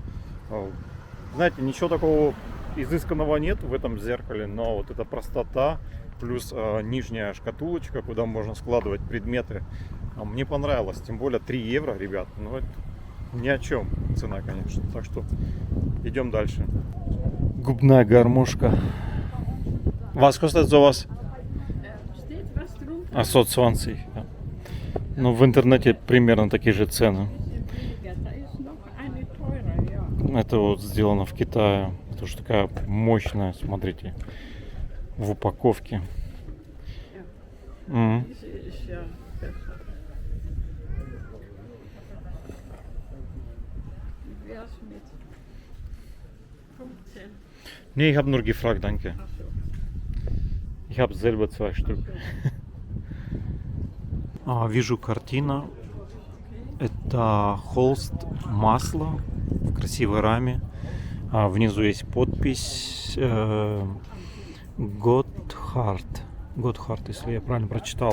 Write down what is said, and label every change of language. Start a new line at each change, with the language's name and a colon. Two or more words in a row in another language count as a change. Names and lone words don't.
Russian: Знаете, ничего такого изысканного нет в этом зеркале, но вот эта простота, плюс нижняя шкатулочка, куда можно складывать предметы, мне понравилось. Тем более 3 евро, ребят. Ну, это ни о чем цена, конечно. Так что идем дальше. Губная гармошка.
German: Was kostet sowas? 120.
Russian: Ну, в интернете примерно такие же цены. Это вот сделано в Китае. Это уж такая мощная, смотрите, в упаковке.
German: Nee, ich habe nur gefragt, danke. Ich habe selber 2 Stück.
Russian: Вижу картина. Это холст масла в красивой раме. Внизу есть подпись Готхард, если я правильно прочитал.